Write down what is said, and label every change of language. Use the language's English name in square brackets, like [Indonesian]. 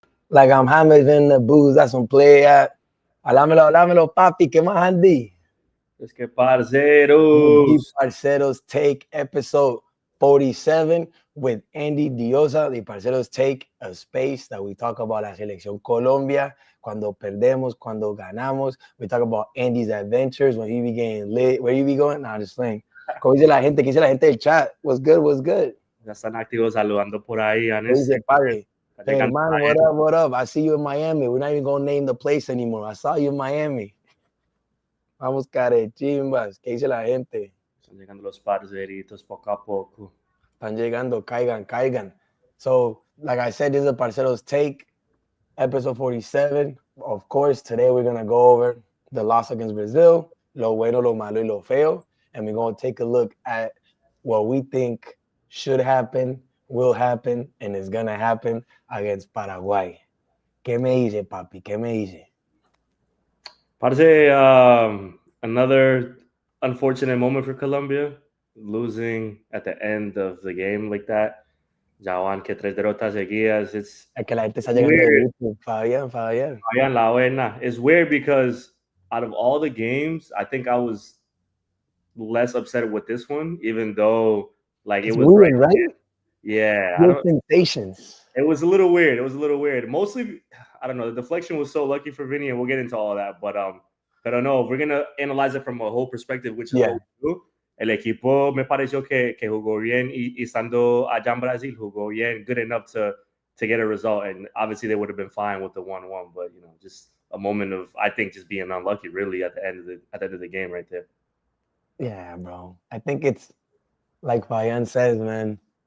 [English] Like I'm having the booze, that's some play at. [Spanish] Háblamelo, papi, ¿qué más, Andy? Es que parceros. [English] Parceros Take, episode 47 with Andy Deossa, the Parceros Take, a space that we talk about [Spanish] la selección Colombia, cuando perdemos, cuando ganamos. [English] We talk about Andy's adventures, when he be getting lit. Where you be going? Nah, just playing. [Spanish] ¿Cómo dice la gente? ¿Qué dice la gente del chat? [English] What's good? What's good? [Spanish] Ya están activos saludando por ahí. ¿Qué dice, padre? [English] Hey, man, what up? I see you in Miami. We're not even going to name the place anymore. I saw you in Miami. [Spanish] Vamos, carechimbas. ¿Qué dice la gente? Están llegando los parceritos poco a poco. Están llegando, caigan. [English] So, like I said, this is a Parceros Take, episode 47. Of course, today we're going to go over the loss against Brazil, [Spanish] lo bueno, lo malo, y lo feo. [English] And we're going to take a look at what we think should happen, will happen, and is going to happen against Paraguay. [Spanish] ¿Qué me dice, papi? ¿Qué me dice? [English] Parce, another unfortunate moment for Colombia, losing at the end of the game like that. [Spanish] Ya van que 3 derrotas seguidas. [English] It's [Spanish] que la gente está llegando de YouTube. Fabián, la buena. [English] It's weird because out of all the games, I think I was less upset with this one, even though like it's it was weird, right? Yeah, sensations. It was a little weird. Mostly, I don't know. The deflection was so lucky for Vinny, and we'll get into all that. But I don't know. We're gonna analyze it from a whole perspective, which is what we do. [Spanish] El equipo me pareció que jugó bien y estando allá en Brasil jugó bien, [English] good enough to get a result. And obviously they would have been fine with the 1-1, but you know, just a moment of I think just being unlucky, really, at the end of the game, right there. Yeah, bro. I think it's like Fayan says, man.